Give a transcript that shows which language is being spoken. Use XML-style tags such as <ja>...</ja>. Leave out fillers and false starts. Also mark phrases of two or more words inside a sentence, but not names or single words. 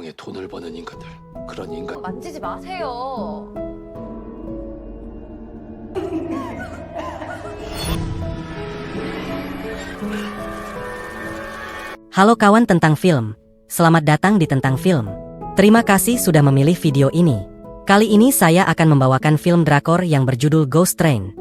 <ko>통해 돈을 버는 인간들. 그런 인간. 만지지 마세요.</ko> <id>Halo kawan tentang film. Selamat datang di Tentang Film. Terima kasih sudah memilih video ini. Kali ini saya akan membawakan film drakor yang berjudul Ghost Train.</id>